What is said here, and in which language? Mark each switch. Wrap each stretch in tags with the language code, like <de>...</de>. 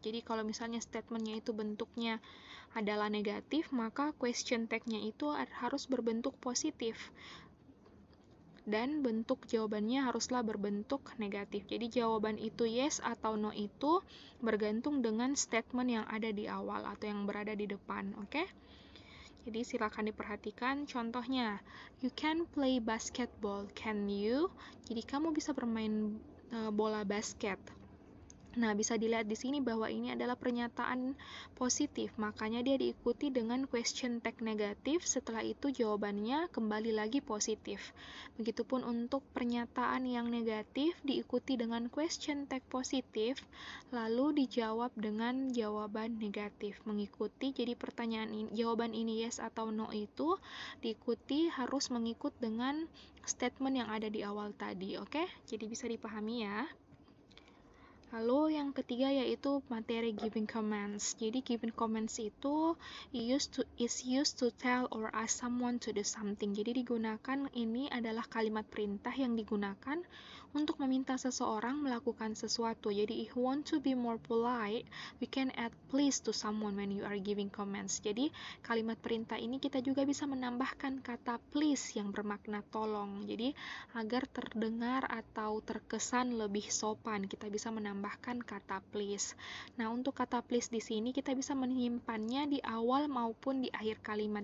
<id>Jadi kalau misalnya statementnya itu bentuknya adalah negatif, maka question tag-nya itu harus berbentuk positif dan bentuk jawabannya haruslah berbentuk negatif. Jadi jawaban itu yes atau no itu bergantung dengan statement yang ada di awal atau yang berada di depan. Oke? Jadi silakan diperhatikan contohnya.</id> <en>You can play basketball, can you?</en> <id>Jadi kamu bisa bermain bola basket. Nah, bisa dilihat di sini bahwa ini adalah pernyataan positif, makanya dia diikuti dengan question tag negatif, setelah itu jawabannya kembali lagi positif. Begitupun untuk pernyataan yang negatif diikuti dengan question tag positif, lalu dijawab dengan jawaban negatif. Mengikuti, jadi jawaban ini yes atau no itu diikuti harus mengikut dengan statement yang ada di awal tadi, oke? Jadi bisa dipahami ya. Lalu yang ketiga yaitu materi giving commands.</id> <en>Jadi giving commands itu is used to tell or ask someone to do something.</en> <id>Jadi ini adalah kalimat perintah yang digunakan untuk meminta seseorang melakukan sesuatu.</id> <en>Jadi if you want to be more polite, we can add please to someone when you are giving commands.</en> <id>Jadi kalimat perintah ini kita juga bisa menambahkan kata please yang bermakna tolong. Jadi agar terdengar atau terkesan lebih sopan, kita bisa menambahkan kata please. Nah, untuk kata please di sini kita bisa menyimpannya di awal maupun di akhir kalimat.</id>